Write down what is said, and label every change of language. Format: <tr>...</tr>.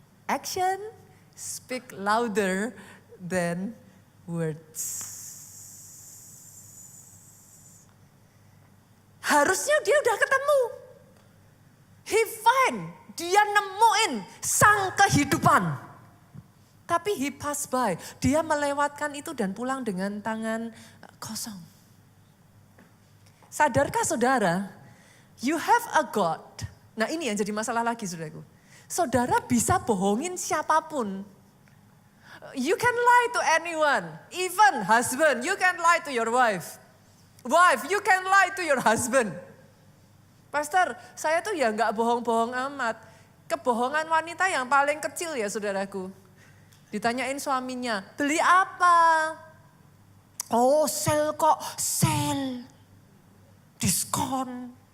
<en>Action speak louder than words.</en> <id>Harusnya dia udah ketemu.</id> <en>He find,</en> <id>dia nemuin sang kehidupan. Tapi</id> <en>he pass by,</en> <id>dia melewatkan itu dan pulang dengan tangan kosong. Sadarkah saudara,</id> <en>you have a God.</en> <id>Nah ini yang jadi masalah lagi saudaraku. Saudara bisa bohongin siapapun.</id> <en>You can lie to anyone, even husband, you can lie to your wife. Wife, you can lie to your husband.</en> <id>Pastor, saya tuh ya gak bohong-bohong amat. Kebohongan wanita yang paling kecil ya saudaraku. Ditanyain suaminya, beli apa? Oh sale kok, sale. Diskon.</id>